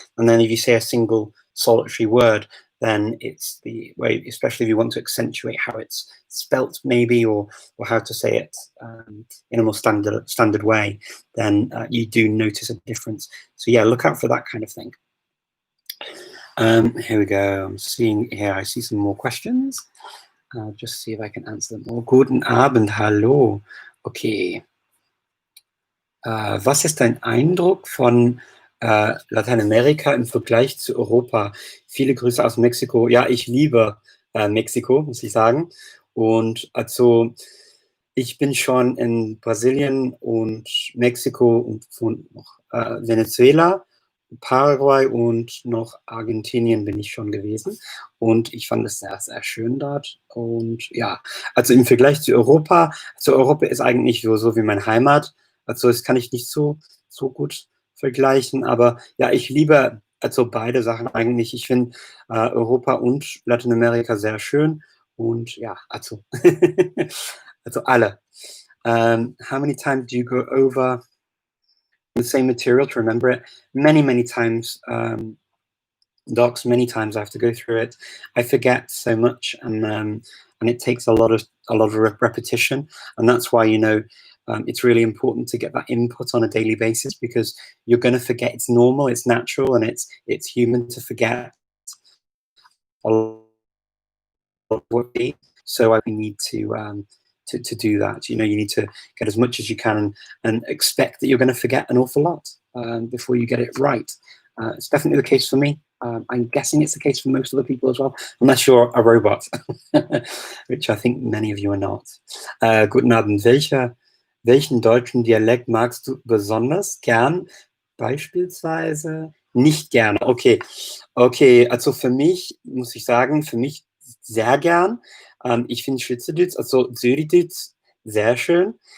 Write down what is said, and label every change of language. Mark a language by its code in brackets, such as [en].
[en] And then if you say a single solitary word, then it's the way, especially if you want to accentuate how it's spelt maybe, or how to say it in a more standard way, then you do notice a difference. So yeah, look out for that kind of thing. Here we go. I'm seeing here. I see some more questions. I'll just see if I can answer them all. [de] Guten Abend, hallo. Okay. Was ist dein Eindruck von Lateinamerika im Vergleich zu Europa? Viele Grüße aus Mexiko. Ja, ich liebe Mexiko, muss ich sagen. Und also ich bin schon in Brasilien und Mexiko und noch Venezuela, Paraguay und noch Argentinien bin ich schon gewesen. Und ich fand es sehr, sehr schön dort. Und ja, also im Vergleich zu Europa ist eigentlich so wie meine Heimat. Also das kann ich nicht so gut vergleichen. Aber ja, ich liebe also beide Sachen eigentlich. Ich finde Europa und Lateinamerika sehr schön. Und ja, also, also alle. [en] How many times do you go over the same material to remember it? Many, many times. Docs, many times I have to go through it. I forget so much, and it takes a lot of repetition, and that's why it's really important to get that input on a daily basis, because you're going to forget. It's normal, it's natural, and it's human to forget a lot of what we. So I need to do that. You need to get as much as you can and expect that you're going to forget an awful lot before you get it right. It's definitely the case for me. I'm guessing it's the case for most other people as well, unless you're a robot, which I think many of you are not. [de] Guten Abend. Welchen deutschen Dialekt magst du besonders gern? Beispielsweise nicht gerne. Okay, also für mich, muss ich sagen, sehr gern. Ich finde Schweizerdeutsch, also Zürichdeutsch, sehr schön.